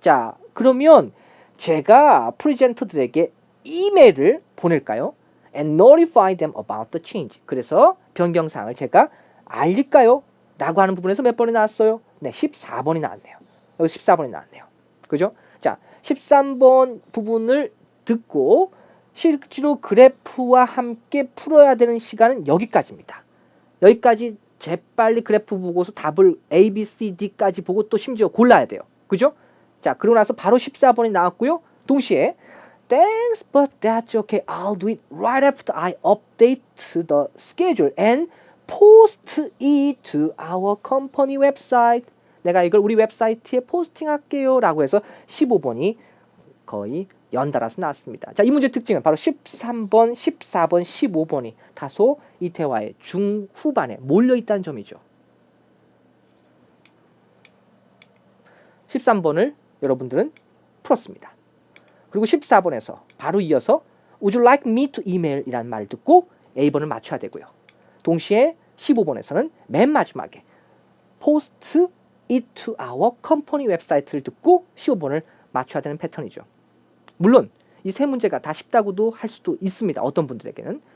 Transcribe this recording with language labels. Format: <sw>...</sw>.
<ko>자, 그러면 제가 프레젠터들에게 이메일을 보낼까요?</ko> <en>And notify them about the change.</en> <ko>그래서 변경사항을 제가 알릴까요? 라고 하는 부분에서 몇 번이 나왔어요? 네, 14번이 나왔네요. 여기 14번이 나왔네요. 그죠? 자, 13번 부분을 듣고 실제로 그래프와 함께 풀어야 되는 시간은 여기까지입니다. 여기까지 재빨리 그래프 보고서 답을 A, B, C, D까지 보고 또 심지어 골라야 돼요. 그죠? 자, 그러고 나서 바로 14번이 나왔고요. 동시에</ko> <en>Thanks, but that's okay. I'll do it right after I update the schedule and post it to our company website.</en> <ko>내가 이걸 우리 웹사이트에 포스팅할게요. 라고 해서 15번이 거의 연달아서 나왔습니다. 자, 이 문제 특징은 바로 13번, 14번, 15번이 다소 이 대화의 중후반에 몰려있다는 점이죠. 13번을 여러분들은 풀었습니다. 그리고 14번에서 바로 이어서</ko> <en>Would you like me to email?</en> <ko>이라는 말을 듣고 A번을 맞춰야 되고요. 동시에 15번에서는 맨 마지막에</ko> <en>Post it to our company</en> <ko>웹사이트를 듣고 15번을 맞춰야 되는 패턴이죠. 물론 이 세 문제가 다 쉽다고도 할 수도 있습니다. 어떤 분들에게는.</ko>